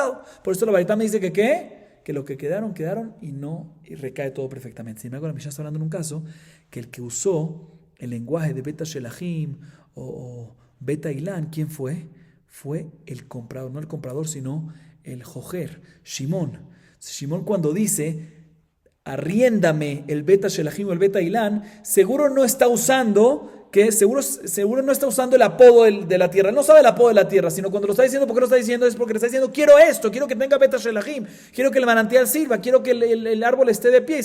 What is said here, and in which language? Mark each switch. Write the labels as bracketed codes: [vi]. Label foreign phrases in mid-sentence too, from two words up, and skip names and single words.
[es] Por eso la baraitá me dice que que lo que quedaron y recae todo perfectamente. Sin embargo, la Mishnah está hablando en un caso que el que usó el lenguaje de [he] בית השלחין [es] o [he] בית האילן, [es] ¿quién fue? Fue el comprador, no el comprador, sino el jojer, Shimón. Shimón cuando dice, arriéndame el [he] בית השלחין [es] o el [he] בית האילן, [es] seguro no está usando el apodo de la tierra. Él no sabe el apodo de la tierra, sino cuando lo está diciendo, ¿por qué lo está diciendo? Es porque le está diciendo, quiero esto, quiero que tenga [he] בית השלחין, [es] quiero que el manantial sirva, quiero que el árbol esté de pie.